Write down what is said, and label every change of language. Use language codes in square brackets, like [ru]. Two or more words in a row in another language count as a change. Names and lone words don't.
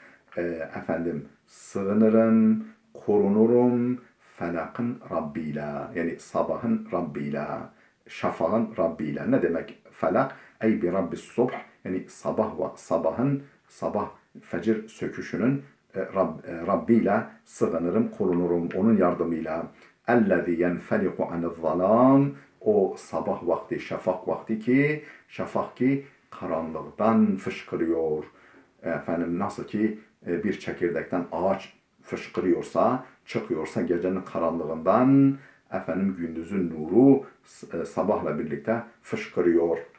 [tr] Sığınırım, korunurum felakın Rabbiyle. Yani sabahın Rabbiyle, şafağın Rabbiyle. Ne demek felak? [ar] أي برب الصبح. [tr] Yani sabah fecir söküşünün Rabbiyle sığınırım, korunurum onun yardımıyla. [ar] اَلَّذِي يَنْفَلِقُ عَنِ الظَّلَامِ [tr] O sabah vakti, şafak ki karanlıktan fışkırıyor. Nasıl ki bir çekirdekten ağaç fışkırıyorsa, çıkıyorsa gecenin karanlığından, gündüzün nuru sabahla birlikte fışkırıyor.